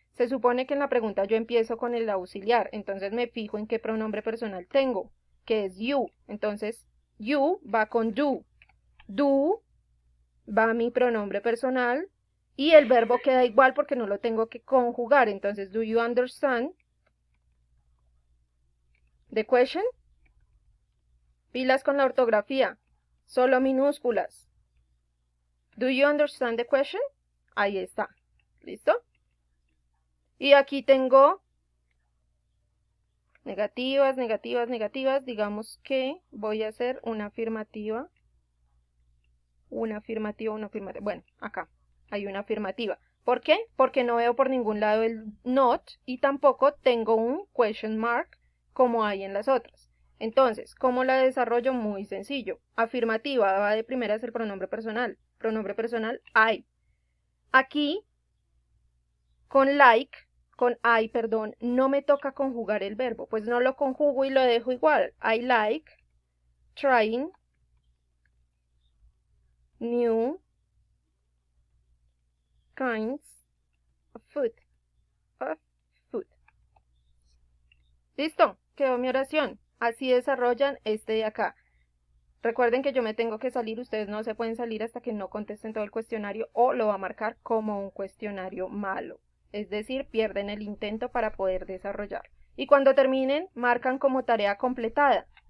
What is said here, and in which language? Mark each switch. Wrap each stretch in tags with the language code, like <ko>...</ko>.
<es>Se supone que en la pregunta yo empiezo con el auxiliar. Entonces me fijo en qué pronombre personal tengo, que es you. Entonces, you va con do. Do va mi pronombre personal. Y el verbo queda igual porque no lo tengo que conjugar. Entonces,</es> <en>do you understand the question?</en> <es>Pilas con la ortografía. Solo minúsculas.</es> <en>Do you understand the question?</en> <es>Ahí está. ¿Listo? Y aquí tengo negativas, negativas, negativas. Digamos que voy a hacer una afirmativa. Una afirmativa, una afirmativa. Bueno, acá hay una afirmativa. ¿Por qué? Porque no veo por ningún lado el not y tampoco tengo un question mark como hay en las otras. Entonces, ¿cómo la desarrollo? Muy sencillo. Afirmativa va de primeras el pronombre personal. Pronombre personal, I. Aquí, con I, perdón, no me toca conjugar el verbo. Pues no lo conjugo y lo dejo igual.</es> <en>I like trying new kinds of food.</en> <es>Listo, quedó mi oración. Así desarrollan este de acá. Recuerden que yo me tengo que salir, ustedes no se pueden salir hasta que no contesten todo el cuestionario o lo va a marcar como un cuestionario malo. Es decir, pierden el intento para poder desarrollar. Y cuando terminen, marcan como tarea completada.</es>